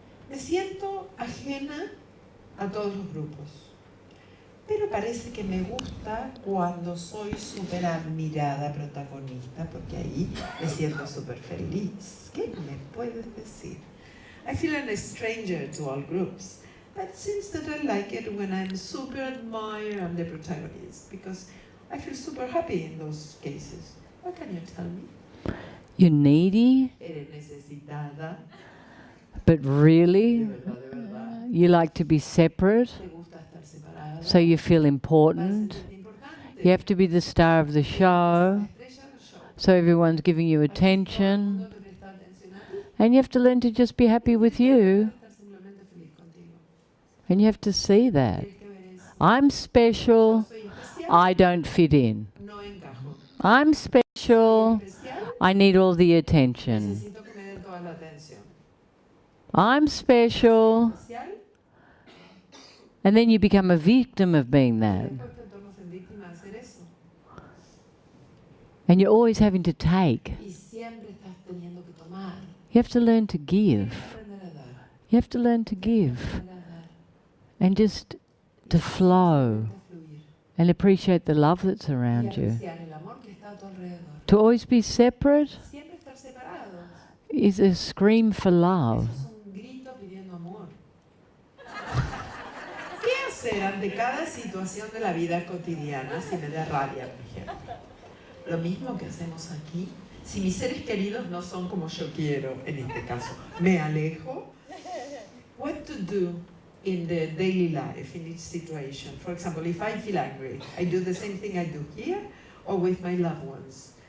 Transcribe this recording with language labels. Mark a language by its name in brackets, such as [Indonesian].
[Spanish] Me siento ajena a todos los grupos. Pero parece que me gusta cuando soy súper admirada protagonista, porque ahí me siento súper feliz. ¿Qué me puedes decir? [English] I feel a stranger to all groups, but it seems that I like it when I'm super admired I'm the protagonist, because I feel super happy in those cases. What can you tell me? You're needy, [Spanish] Eres necesitada, [English] but really [Spanish] de verdad. [English] you like to be separate, [Spanish] Te gusta estar separada, [English] so you feel [Spanish] para [English] important. [Spanish] sentirte importante. [English] You have to be the star of the show, [Spanish] La estrella del show. [English] so everyone's giving you [Spanish] Todo el [English] attention. [Spanish] mundo te presta atención a ti. [English] And you have to learn to just be happy with you. [Spanish] Estar simplemente feliz contigo. [English] And you have to see that. [Spanish] Tienes que ver eso. [English] I'm special. [Spanish] Soy especial, [English] I don't fit in. [Spanish] no encajo. [English] I'm special. [Spanish] Especial, [English] I need all the attention. [Spanish] necesito que me den toda la atención. [English] I'm special. [Spanish] Especial, [English] And then you become a victim of being that. [Spanish] después te tornas en víctima de hacer eso. [English] And you're always having to take. [Spanish] Y siempre estás teniendo que tomar. [English] You have to learn to give. [Spanish] Aprender a dar. [English] You have to learn to give. [Spanish] Aprender a dar. [English] And just to flow. [Spanish] A fluir. [English] And appreciate the love that's [Spanish] Y [English] around you. [Spanish] apreciar el amor que está a tu alrededor. [English] To always be separate [Spanish] Siempre estar separados. [English] is a scream for love. [Spanish] Eso es un grito pidiendo amor. ¿Qué hacer ante cada situación de la vida cotidiana si me da rabia, por ejemplo? Lo mismo que hacemos aquí. Si mis seres queridos no son como yo quiero, en este caso, me alejo. [English] What to do in the daily life, in each situation? For example, if I feel angry, I do the same thing I do here or with my loved ones.